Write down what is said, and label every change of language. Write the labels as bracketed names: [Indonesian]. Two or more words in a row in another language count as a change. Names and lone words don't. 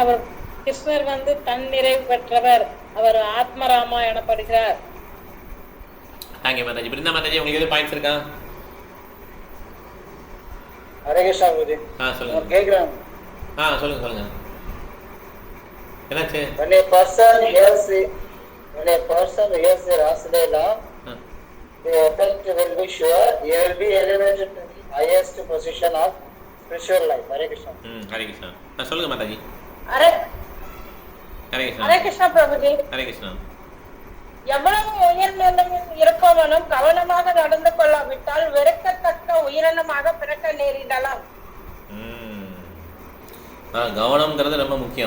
[Tamil] அவர் கிருஷ்ணர் வந்து தன் நிறைவு பெற்றவர், அவர் ஆத்மராமா எனப்படுகிறார். தேங்க்யூ மாதாஜி. பிருந்தா மாதாஜி, உங்களுக்கு எதுவும் பாயிண்ட்ஸ் இருக்கா? ஹரே கிருஷ்ணா குருஜி. சொல்லுங்க. கேக்குறேன். சொல்லுங்க. என்னாச்சு? [English] When a person hears the Rasadela, the effect will be sure. He will be elevated to the highest position of spiritual life. Hare Krishna. [Tamil] ஹரே கிருஷ்ணா. சொல்லுங்க மாதாஜி. ஹரே கிருஷ்ணா. ஹரே கிருஷ்ணா பிரபுஜி. ஹரே கிருஷ்ணா. எவ்வளவு உயர்நிலம் இருப்பவனும் கவனமாக நடந்து கொள்ளாவிட்டால் வெறுக்கத்தக்க உயிரினமாக பிறக்க நேரிடலாம். கவனம்ங்கிறது ரொம்ப முக்கியம்.